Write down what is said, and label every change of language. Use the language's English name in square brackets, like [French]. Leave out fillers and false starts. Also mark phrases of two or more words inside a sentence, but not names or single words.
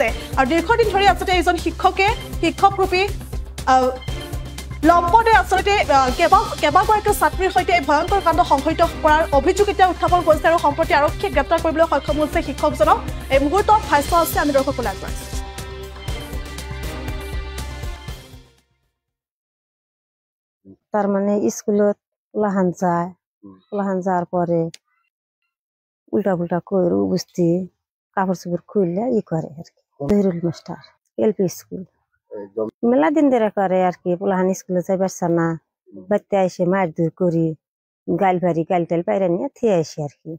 [Assamese] আৰু দীৰ্ঘদিন ধৰি আচলতে এইজন শিক্ষকৰূপী লম্পটে আচলতে কেইবাগৰাকীও ছাত্ৰীৰ সৈতে এই ভয়ংকৰ কাণ্ড সংঘটিত কৰাৰ অভিযোগ এতিয়া উত্থাপন কৰিছে আৰু সম্প্ৰতি আৰক্ষীয়ে গ্ৰেপ্তাৰ কৰিবলৈ সক্ষম হৈছে শিক্ষকজনক। এই মুহূৰ্তত ভাষ্য আছে আমি দৰ্শকলৈ আগবঢ়াইছো। [Bangla] তার মানে স্কুলত ওলাহান যাওয়ার পরে উল্টা পুল্টা করে বুঝতে কাপড় চোপড় খুললে করে আর কি। জহিরুল মাস্টার এলপি স্কুল মেলা দিন ধরে করে আর কি। পোলাহান স্কুলে যাই পারছে না, বাড়িতে এসে মারধর করি, গাল টাল পাইরা নিয়ে থিয়ে আসি আর কি।